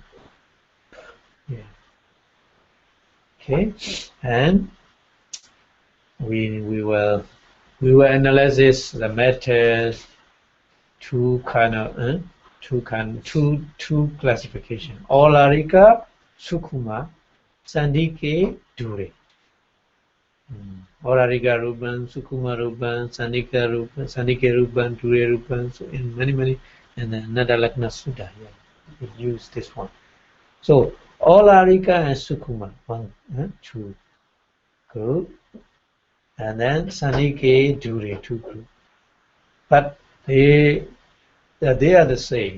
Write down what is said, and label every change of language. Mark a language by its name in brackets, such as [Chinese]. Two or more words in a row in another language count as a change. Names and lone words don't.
[English] Yeah. Okay, and we will analyze this, the matter, two classification: [Pali] Oḷārika, Sukhuma, Santike, Dūre. Oḷārika Rūpas, Sukhuma Rūpas, Santike Rūpas, Dūre Rūpas. [English] So in many, and then another Lakna Sutta, we use this one. So Oḷārika and Sukhuma, 1, 2 group, and then [Pali] Santike, Dūre, [English] 2 group. But they are the same.